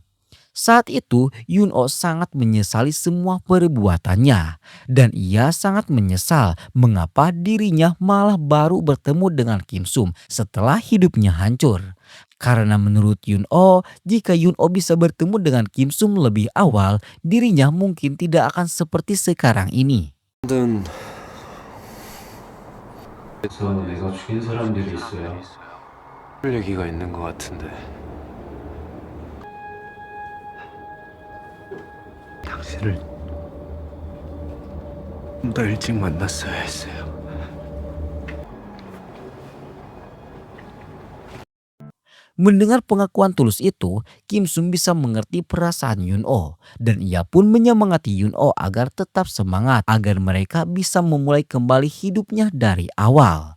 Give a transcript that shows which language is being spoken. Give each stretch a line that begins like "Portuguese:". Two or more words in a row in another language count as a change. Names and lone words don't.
Indonesian: Saat itu Yun Oh sangat menyesali semua perbuatannya dan ia sangat menyesal mengapa dirinya malah baru bertemu dengan Kim Sum setelah hidupnya hancur. Karena menurut Yun Oh, jika Yun Oh bisa bertemu dengan Kim Sum lebih awal, dirinya mungkin tidak akan seperti sekarang ini.
Korean: 그래서 내가 죽인 사람들이 있어요. 그럴 얘기가 있는 것 같은데. 당신을 좀 더 일찍 만났어야 했어요.
Indonesian: Mendengar pengakuan tulus itu, Kim Sum bisa mengerti perasaan Yun Oh dan ia pun menyemangati Yun Oh agar tetap semangat agar mereka bisa memulai kembali hidupnya dari awal.